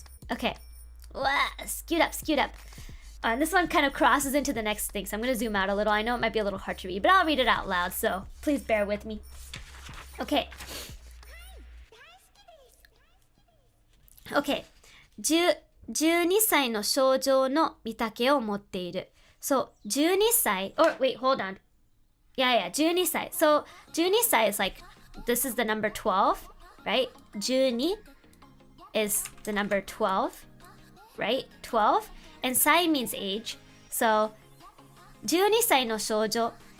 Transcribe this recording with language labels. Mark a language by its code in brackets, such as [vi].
[en] Okay. Scoot up. And this one kind of crosses into the next thing, so I'm going to zoom out a little. I know it might be a little hard to read, but I'll read it out loud, so please bear with me. Okay. [ja] 12歳の少女の御嶽を持っている。 [en] So, 12歳, or wait, hold on. Yeah, 12歳. So, 12歳 is like, this is the number 12, right? 12 is the number 12, right? 12. And 歳 means age. So, [ja] 12歳の少女.